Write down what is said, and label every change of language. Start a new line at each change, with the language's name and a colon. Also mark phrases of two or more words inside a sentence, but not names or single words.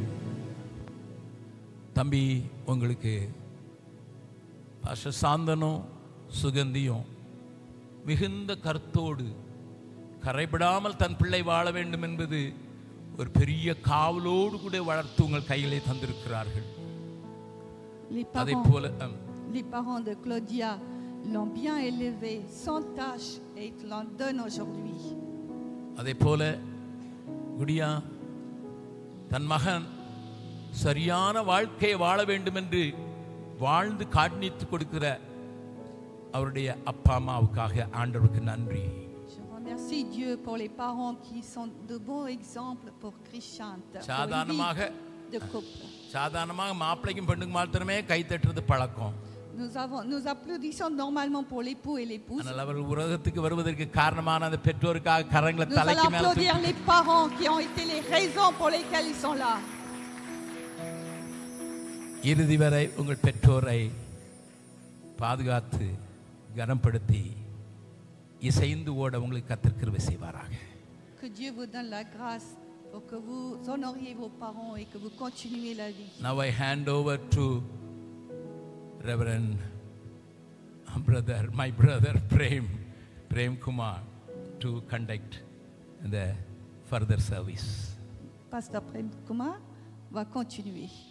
Tamil: தம்பி, உங்களுக்கு பாஸ்டர் சாந்தனும் சுகந்தியும் மிகுந்த கருத்தோடு கரைபடாமல் தன் பிள்ளை வாழ வேண்டும் என்பது ஒரு பெரிய காவலோடு கூட வளர்த்து உங்கள் கையிலே தந்திருக்கிறார்கள்.
French: Les parents de Claudia l'ont bien élevé sans tâche et ils l'en donnent aujourd'hui.
Tamil: அதே போல குடியா தன் மகன் சரியான வாழ்க்கையை வாழ வேண்டும் என்று வாழ்ந்து காண்பித்து கொடுக்கிற அவருடைய அப்பா அம்மாவுக்காக ஆண்டவருக்கு நன்றி.
French: Je remercie Dieu pour les parents qui sont de bons exemples pour Krishant.
Tamil: சாதாரணமாக மாப்பிள்ளைக்கும் பெண்ணுக்கு மாத்திரமே கை தட்டுறது பழக்கம்.
French: Nous applaudissons normalement pour l'époux et l'épouse.
Tamil: ஆனால் அவர்கள் உலகத்துக்கு வருவதற்கு காரணமான அந்த பெற்றோருக்காக கரங்களை
French: Nous
Tamil: தலைக்கு
French: allons
Tamil: மேல
French: applaudir les parents qui ont été les raisons pour lesquelles ils sont là.
Tamil: இறுதி வரை உங்கள் பெற்றோரை பாதுகாத்து கனப்படுத்தி இசைந்து ஓட உங்களுக்கு கர்த்தர் கிருபை செய்வாராக.
French: Que Dieu vous donne la grâce pour que vous honoriez vos parents et que vous continuez la vie.
English: Now I hand over to Reverend my brother Prem Kumar to conduct the further service.
French: Pasteur Prem Kumar va continuer.